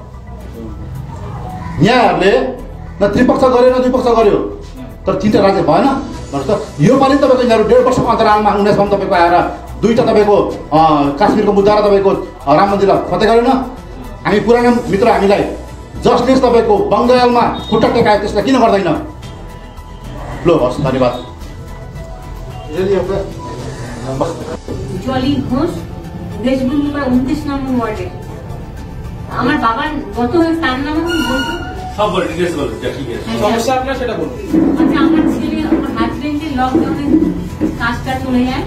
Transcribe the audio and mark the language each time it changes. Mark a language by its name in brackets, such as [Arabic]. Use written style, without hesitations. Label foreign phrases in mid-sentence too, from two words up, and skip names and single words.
[Nepali] यहाँहरूले न त्रिपक्ष गर्यो न दुई पक्ष गर्यो, तर 3टा राज्य भएन भन्नुहोस् त। यो पालि तपाईँको यिनीहरू 1.5 वर्षको अन्तरालमा 19मा तपाईँको आएर 2टा तपाईँको काश्मीरको मुद्दा र तपाईँको राम मन्दिरलाई फतह गरेन। हामी पुरानो मित्र हामीलाई जसले तपाईँको बङ्गालमा खुट्टा टेकायो त्यसलाई किन गर्दैन? लो हस्, धन्यवाद। [Bangla] জলি ঘোষ, দেশবন্ধু 29 নম্বর ওয়ার্ডে। আমার বাবার গত তার নাম বলতো সব বলে ডিটেইলস বলো, ঠিক আছে সমস্যা আপনার সেটা বলুন। আচ্ছা, আমার ছেলে আমার হাজবেন্ডের লকডাউনে কাজটা চলে যায়।